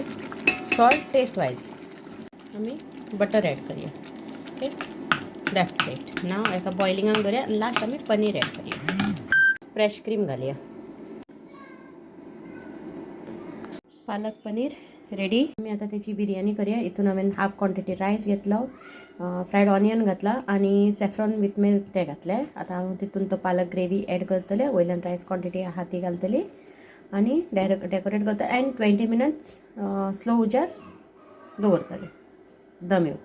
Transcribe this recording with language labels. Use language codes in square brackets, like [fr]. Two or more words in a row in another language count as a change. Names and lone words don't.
[en] salt taste wise. [kok] आम्ही बटर ॲड करूया. ओके. [en] that's it. [kok] नाव एका बॉइलिंगाक दवरूया आणि लास्ट आम्ही पनीर ॲड करूया. [en] fresh cream [kok] घालूया. पालक पनीर रेडी. [mr] मी आता त्याची बिर्याणी करूया. [kok] इथून हांवें [en] half quantity [kok] रायस घेतलो, [en] fried onion [kok] घातला आणि [en] saffron with milk [kok] ते घातले. आता हांव तितून तो पालक ग्रेवी ॲड करतले. वयल्यान [en] rice quantity [kok] आहा ती घालतली आणि डेकोरेट करता [en] and 20 minutes slow [kok] उजार दवरतले दम येवंक.